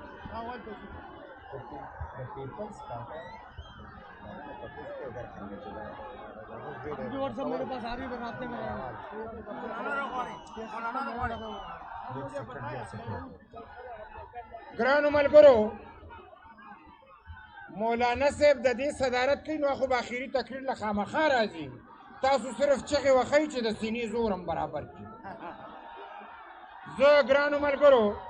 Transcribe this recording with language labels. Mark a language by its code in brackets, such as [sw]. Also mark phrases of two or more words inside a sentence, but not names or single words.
[ur] واٹس ایپ میرے پاس آ رہی ہے راستے میں [ps] ګرانو ملګرو مولانا صاحب د دې صدارت کوي نو خو به اخري تقریر له خامخا راځي تاسو صرف چغې وښئ چې د سینې زور هم برابر کړي زه ګرانو ملګرو